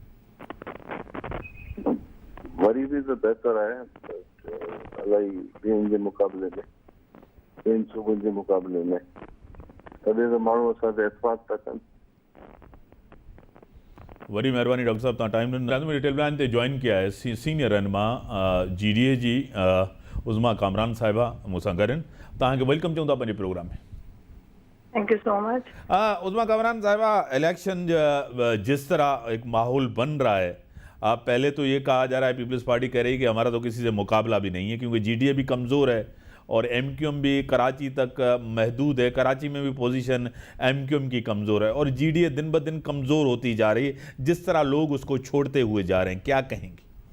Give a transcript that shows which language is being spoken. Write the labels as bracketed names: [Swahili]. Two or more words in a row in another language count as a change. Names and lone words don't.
[Sindhi] वरी बि त बहितर आहे इलाही ॿियनि जे मुक़ाबले में, ॿियनि सूबनि जे मुक़ाबले में, तॾहिं त माण्हू असां ते एतमाद था कनि। वॾी महिरबानी डॉक्टर साहब, तव्हां टाइम ॾिनो। [English] detail plan [Sindhi] ते जॉइन किया आहे सीनियर रहनुमा GDA जी उज़मा कामरान साहिबा मूंसां गॾु आहिनि। तव्हांखे वेलकम चऊं था पंहिंजे प्रोग्राम में। [English] Thank you so much. [Urdu] عظمیٰ کامران صاحبہ، الیکشن جس طرح ایک ماحول بن رہا ہے، پہلے تو یہ کہا جا رہا ہے پیپلز پارٹی کہہ رہی ہے کہ ہمارا تو کسی سے مقابلہ بھی نہیں ہے، کیونکہ GDA بھی کمزور ہے اور MQM بھی کراچی تک محدود ہے. کراچی میں بھی پوزیشن MQM کی کمزور ہے اور GDA دن بہ دن کمزور ہوتی جا رہی ہے، جس طرح لوگ اس کو چھوڑتے ہوئے جا رہے ہیں، کیا کہیں گے?